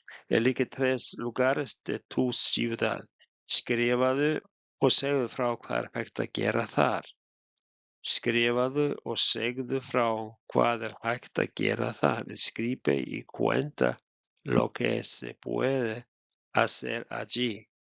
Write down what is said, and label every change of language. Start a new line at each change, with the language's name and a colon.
Spanish: Elige 3 lugares de tu ciudad.
Icelandic: Skrifaðu og segðu frá hvað er hægt að gera þar. Skrifaðu og segðu frá hvað er hægt að gera þar.
Spanish: Escribe y cuenta lo que se puede hacer allí.